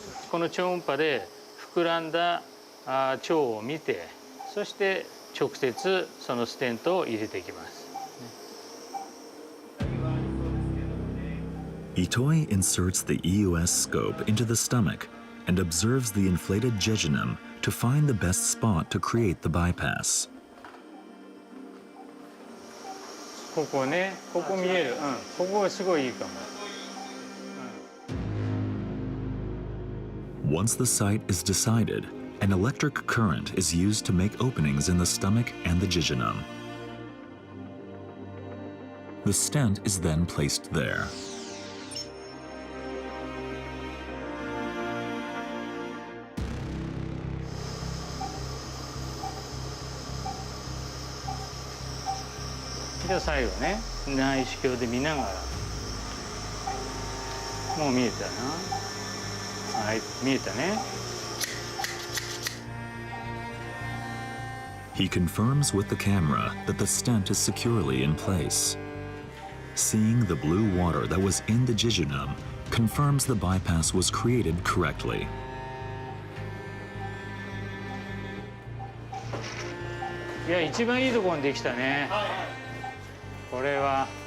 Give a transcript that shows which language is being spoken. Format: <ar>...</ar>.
<ja>この超音波で膨らんだ腸を見て、そして直接そのステントを入れていきます。</ja> <en>Itoi inserts the EUS scope into the stomach and observes the inflated jejunum to find the best spot to create the bypass.</en> <ja>ここね、ここ見える。ここがすごいいいかも。</ja> <en>Once the site is decided, an electric current is used to make openings in the stomach and the jejunum. The stent is then placed there. Then</en> <ja>最後ね、内視鏡で見ながら。もう見えたな。はい、見えたね。</ja> <en>He confirms with the camera that the stent is securely in place. Seeing the blue water that was in the jejunum confirms the bypass was created correctly.</en> <ja>いや、一番いいところにできたね。これは。</ja>